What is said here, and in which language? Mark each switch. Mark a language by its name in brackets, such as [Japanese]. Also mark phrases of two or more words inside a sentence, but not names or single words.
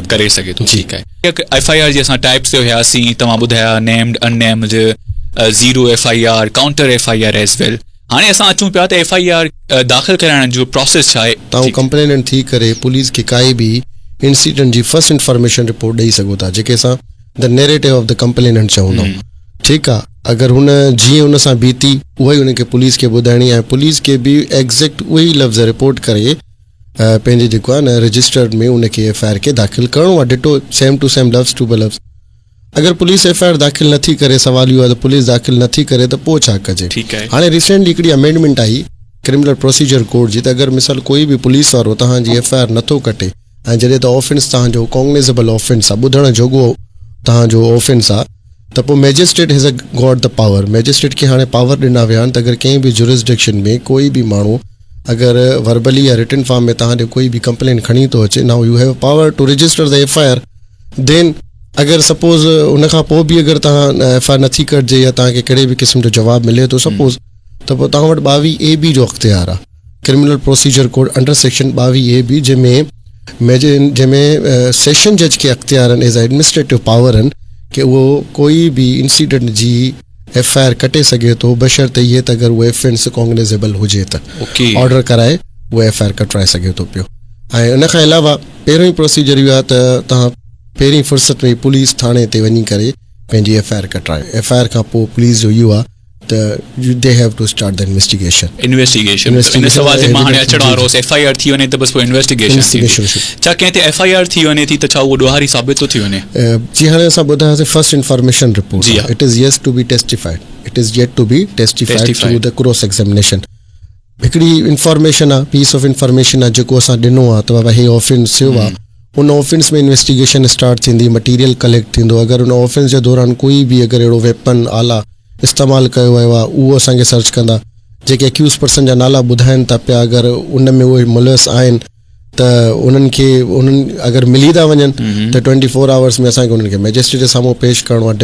[Sindhi] करे सघे थो. ठीकु आहे. FIR जी असां टाइप्स ते हुयासीं, तव्हां ॿुधाया [English] named, unnamed, zero FIR, counter FIR as well. [Sindhi] हाणे असां अचूं पिया त FIR दाख़िल कराइण जो प्रोसेस छा आहे. तव्हां कंप्लेनेंट थी करे पुलिस खे काई बि इंसिडेंट जी [English] first information report [Sindhi] ॾेई सघो था, जेके असां [English] the narrative of the complainant [Sindhi] चवंदा आहियूं. ठीकु आहे. अगरि हुन जीअं हुन सां बीती उहा ई हुनखे पुलिस खे ॿुधाइणी आहे. पुलिस खे बि एग्ज़ैक्ट उहे ई लफ़्ज़ रिपोर्ट करे पंहिंजे जेको आहे न रजिस्टर्ड में उनखे FIR खे दाख़िल करिणो आहे. [English] ditto same to same [Sindhi] लफ़्ज़ टू लफ़्ज़. अगरि पुलिस FIR दाख़िल नथी करे, सवाल इहो आहे त पुलिस दाख़िल नथी करे त पोइ छा कजे. हाणे रिसेंटली हिकिड़ी अमेंडमेंट आई [English] criminal procedure code [Sindhi] जी, त अगरि मिसाल कोई बि पुलिस वारो तव्हांजी FIR नथो कटे ऐं जॾहिं त ऑफेंस तव्हांजो [English] cognizable offence [Sindhi] आहे, ॿुधण जोॻो तव्हांजो ऑफेंस आहे, त पोइ [English] magistrate has got the power. [Sindhi] मैजिस्ट्रेट खे हाणे पावर ॾिना विया आहिनि त अगरि कंहिं बि जुरिस्डिक्शन में कोई बि माण्हू अगरि वर्बली या [English] written form [Sindhi] में तव्हां ॾे कोई बि कंप्लेन खणी थो अचे, [English] now you have power to register the FIR. [Sindhi] देन अगरि सपोज़ उनखां पोइ बि अगरि तव्हां FIR नथी कटिजे या तव्हांखे कहिड़े बि क़िस्म जो जवाबु मिले थो सपोज़, त पोइ तव्हां वटि 22AB जो अख़्तियार आहे. [English] criminal procedure code under section 22AB [Sindhi] जंहिंमें सेशन जज खे अख़्तियार आहिनि [English] as administrative power [Sindhi] आहिनि कि उहो कोई बि इंसिडेंट जी FIR कटे सघे थो बशर्ते इहे त अगरि उहो ऑफेंस कॉग्निजेबल हुजे त ऑर्डर कराए उहो FIR कटाए सघे थो पियो. ऐं उनखां अलावा पहिरियों ई प्रोसीजर इहो आहे त तव्हां पहिरीं फुर्सत में पुलिस थाणे ते वञी करे पंहिंजी FIR कटाए. FIR खां पोइ पुलिस जो इहो आहे [English] they have to start the investigation. [Sindhi] इन्वेस्टिगेशन इन सवाल ते मां हाणे अचण वारो हुउसि FIR थी वञे त बसि पोइ इन्वेस्टिगेशन छा कंहिं ते FIR थी वञे थी त छा उहो ॾोहारी साबित थो थी वञे? जी हाणे असां ॿुधायोसीं [English] first information report it is yet to be testified through the cross examination. [Sindhi] हिकिड़ी इंफॉर्मेशन आहे, [English] piece of information [Sindhi] आहे जेको असां ॾिनो आहे त बाबा हे ऑफेंस थियो आहे. उन ऑफेंस में [English] investigation start [Sindhi] थींदी, [English] material collect [Sindhi] थींदो. अगरि उन ऑफेंस जे दौरान कोई बि अगरि अहिड़ो वेपन आला इस्तेमालु कयो वियो आहे उहो असांखे सर्च कंदा. जेके [English] accused person [Sindhi] जा नाला ॿुधाइनि था पिया अगरि उन में उहे मुलविस आहिनि त उन्हनि अगरि मिली था वञनि त [English] 24 hours [Sindhi] में असांखे उन्हनि खे मैजिस्ट्रेट जे साम्हूं पेश करिणो आहे.